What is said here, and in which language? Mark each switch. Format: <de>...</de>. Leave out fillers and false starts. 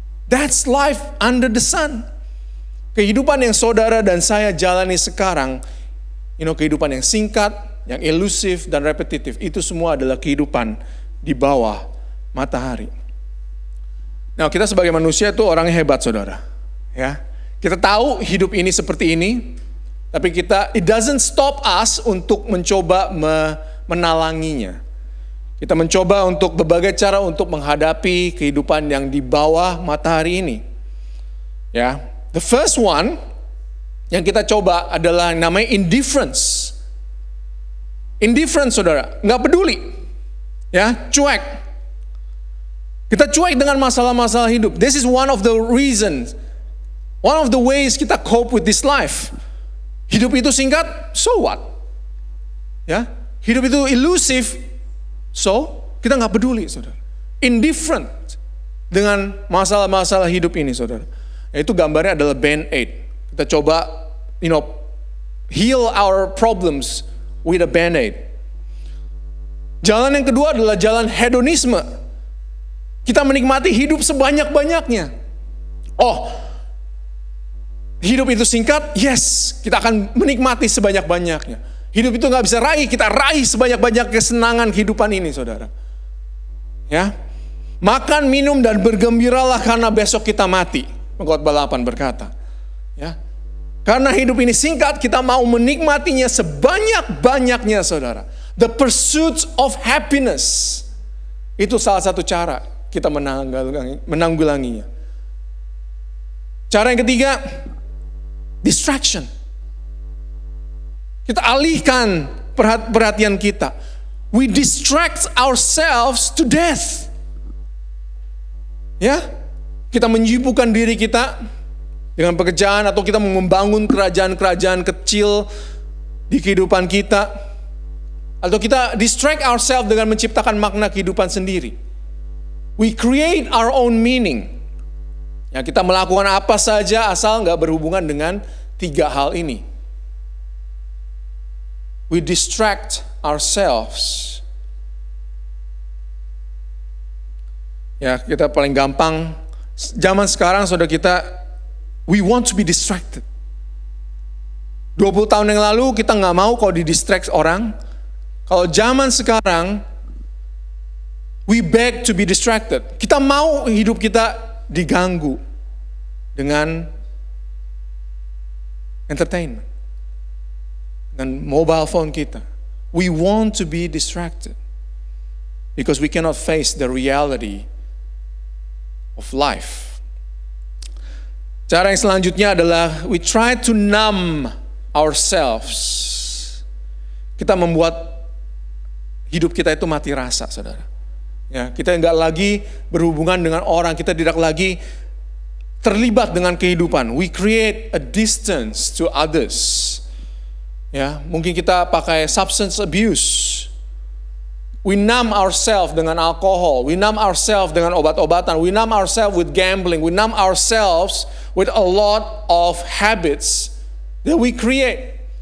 <en>That's life under the sun.</en> <id>Kehidupan yang saudara dan saya jalani sekarang, kehidupan yang singkat, yang elusif dan repetitif, itu semua adalah kehidupan di bawah matahari. Nah, kita sebagai manusia itu orangnya hebat, saudara. Ya, kita tahu hidup ini seperti ini, tapi</id> <en>it doesn't stop us</en> <id>untuk mencoba menalanginya. Kita mencoba untuk berbagai cara untuk menghadapi kehidupan yang di bawah matahari ini. Ya,</id> <en>the first one</en> <id>yang kita coba adalah namanya indifference. Indifference, saudara, nggak peduli, ya, cuek. Kita cuek dengan masalah-masalah hidup.</id> <en>This is one of the reasons, one of the ways kita cope with this life.</en> <id>Hidup itu singkat,</id> <en>so what?</en> <id>Ya, hidup itu elusive, so kita nggak peduli, saudara. Indifferent dengan masalah-masalah hidup ini, saudara. Itu gambarnya adalah band-aid. Kita coba,</id> <en>heal our problems with a band-aid.</en> <id>Jalan yang kedua adalah jalan hedonisme. Kita menikmati hidup sebanyak-banyaknya. Oh, hidup itu singkat, yes, kita akan menikmati sebanyak-banyaknya. Hidup itu nggak bisa raih, kita raih sebanyak-banyak kesenangan kehidupan ini, saudara. Ya, makan, minum, dan bergembiralah karena besok kita mati. Pengkhotbah 8 berkata. Ya, karena hidup ini singkat, kita mau menikmatinya sebanyak-banyaknya, saudara.</id> <en>The pursuit of happiness.</en> <id>Itu salah satu cara kita menanggulanginya. Cara yang ketiga, distraction. Kita alihkan perhatian kita.</id> <en>We distract ourselves to death.</en> <id>Ya, kita menyibukkan diri kita dengan pekerjaan, atau kita membangun kerajaan-kerajaan kecil di kehidupan kita, atau kita</id> <en>distract ourselves</en> <id>dengan menciptakan makna kehidupan sendiri.</id> <en>We create our own meaning.</en> <id>Ya, kita melakukan apa saja asal nggak berhubungan dengan tiga hal ini.</id> <en>We distract ourselves.</en> <id>Ya, kita paling gampang zaman sekarang, saudara, kita</id> <en>we want to be distracted.</en> <id>20 tahun yang lalu kita nggak mau kalau didistract orang. Kalau zaman sekarang,</id> <en>we beg to be distracted.</en> <id>Kita mau hidup kita diganggu dengan entertainment, dengan mobile phone kita.</id> <en>We want to be distracted because we cannot face the reality of life.</en> <id>Cara yang selanjutnya adalah</id> <en>we try to numb ourselves.</en> <id>Kita membuat hidup kita itu mati rasa, saudara. Ya, kita nggak lagi berhubungan dengan orang, kita tidak lagi terlibat dengan kehidupan.</id> <en>We create a distance to others.</en> <id>Ya, mungkin kita pakai</id> <en>substance abuse. We numb ourselves</en> <id>dengan alkohol.</id> <en>We numb ourselves</en> <id>dengan obat-obatan.</id> <en>We numb ourselves with gambling. We numb ourselves with a lot of habits that we create.</en>